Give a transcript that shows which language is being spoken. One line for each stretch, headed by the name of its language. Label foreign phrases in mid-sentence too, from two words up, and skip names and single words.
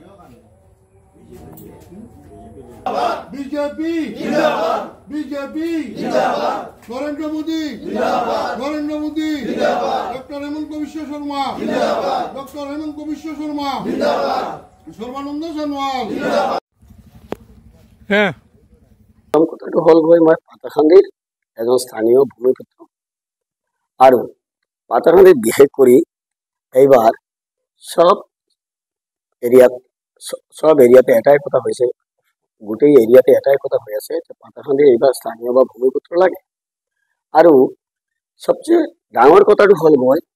Hindi: बीजेपी जिंदाबाद बीजेपी जिंदाबाद नरेंद्र मोदी जिंदाबाद नरेंद्र मोदी जिंदाबाद डॉक्टर हेमंत विश्व शर्मा जिंदाबाद डॉक्टर हेमंत विश्व शर्मा जिंदाबाद सर्वानंद सोनोवाल जिंदाबाद
Assamese: হ্যাঁ কথাটো হল গৈ মই পাতাখান্দিৰ এজন স্থানীয় ভূমিপুত্ৰ আৰু পাতাখান্দিত বিশেষ কৰি এইবাৰ সব এৰিয়াতে এটাই কথা হৈছে গোটেই এৰিয়াতে এটাই কথা হৈ আছে যে পাতাখান্দিৰ এইবাৰ স্থানীয় বা ভূমিপুত্ৰ লাগে আৰু সবচেয়ে ডাঙৰ কথাটো হল মই